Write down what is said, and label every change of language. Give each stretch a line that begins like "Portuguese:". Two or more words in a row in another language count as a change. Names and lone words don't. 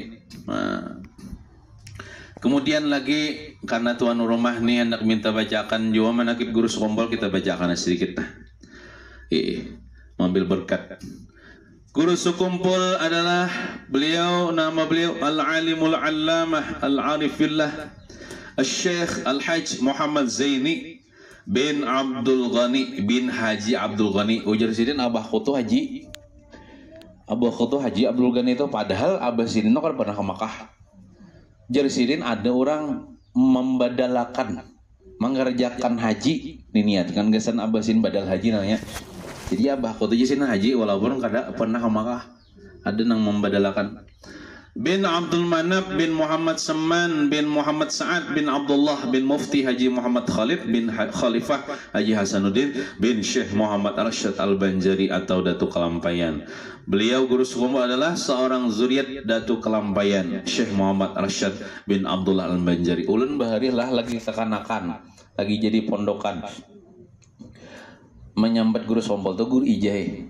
Banjar: Nah, kemudian lagi karena tuan rumah nih hendak minta bacakan juga manakib guru sekompol, kita bacakan sedikit. Mengambil berkat. Guru sekumpul adalah nama beliau Al-Alimul Allamah Al-Arifillah Al-Syekh Al-Hajj Muhammad Zaini bin Abdul Ghani bin Haji Abdul Ghani. Ujar Sidin Abah Khutu Haji Abdul Ghani itu, padahal Abah Sidin itu kan pernah ke Makkah. Ujar Sidin ada orang membadalakan, mengerjakan haji, diniatkan gesan Abah Sidin badal haji namanya. Jadi Abah Khutu Sidin haji walaupun kada pernah ke Makkah. Ada yang membadalakan. Bin Abdul Manab bin Muhammad Seman bin Muhammad Sa'ad bin Abdullah bin Mufti Haji Muhammad Khalid bin Khalifah Haji Hasanuddin bin Syekh Muhammad Arsyad Al-Banjari atau Datu Kelampayan. Beliau guru sekompol adalah seorang zuriat Datu Kelampayan Syekh Muhammad Arsyad bin Abdullah Al-Banjari. Ulun bahari lah lagi kekanakan, lagi jadi pondokan, menyambat guru sekompol tuh guru ijai.